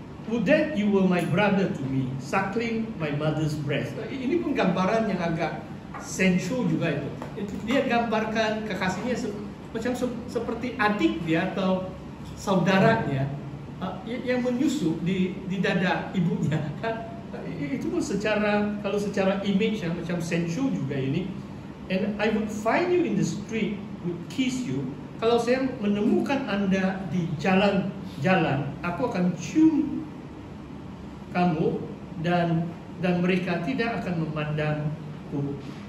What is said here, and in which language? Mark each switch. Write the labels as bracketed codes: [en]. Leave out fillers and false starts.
[en] Would that you were my brother to me, suckling my mother's breast. [ms] Ini pun gambaran yang agak sensual juga itu. Dia gambarkan kekasihnya macam seperti adik dia atau saudaranya yang menyusu di dada ibunya kan. Itu pun kalau secara image yang macam sensual juga ini. [en] And I would find you in the street, would kiss you. [id] Kalau saya menemukan Anda di jalan-jalan, aku akan cium kamu dan mereka tidak akan memandangku